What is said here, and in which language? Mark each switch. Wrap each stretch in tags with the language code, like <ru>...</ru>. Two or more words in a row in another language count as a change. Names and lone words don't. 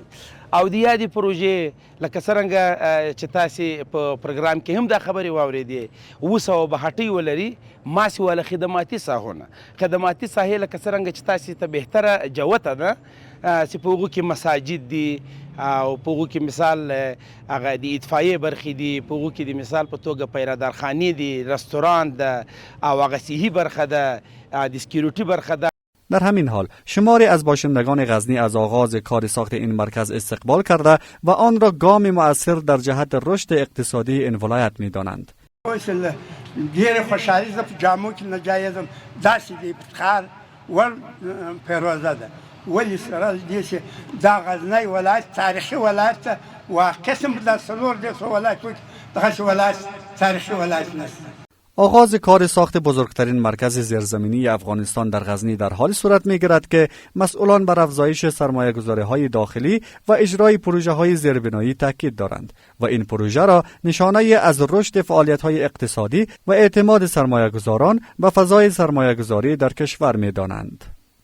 <ps>او د یادې پروژې لکه څرنګه چې تاسې په پروګرام کې هم دا خبرې واورېدې 262 ولري ماسې والا خدماتي ساحونه خدماتي ساحې لکه څرنګه چې تاسې ته بهتره جوته ده چې په هغو کې مساجد دي او په هغو کې مثال هغه د اطفایې برخې دي، په هغو کې د مثال په توګه پیرهدارخانې دي، رستوران ده او هغه صحي برخه ده، د سکیورټي برخه ده.</ps> <fa>در همین حال شماری از باشندگان غزنی از آغاز کار ساخت این مرکز استقبال کرده و آن را گام مؤثر در جهت رشد اقتصادی این ولایت می‌دانند.</fa> <ps>ډېر خوشحالي زه په جامو کې نه جایزم داسې د افتخار ور پیروزه ده. ولې سره دې چې دا غزنی ولایت تاریخي ولایت ده و قسم د څلور دېرشو ولایتو کې دغسې ولایت تاریخي ولایت نشته.</ps> <fa>آغاز کار ساخت بزرگترین مرکز زیرزمینی افغانستان در غزنی در حال صورت می‌گیرد که مسئولان بر افزایش سرمایه‌گذاری‌های داخلی و اجرای پروژه‌های زیربنایی تاکید دارند و این پروژه را نشانه از رشد فعالیت‌های اقتصادی و اعتماد سرمایه‌گذاران به فضای سرمایه‌گذاری در کشور می‌دانند.</fa>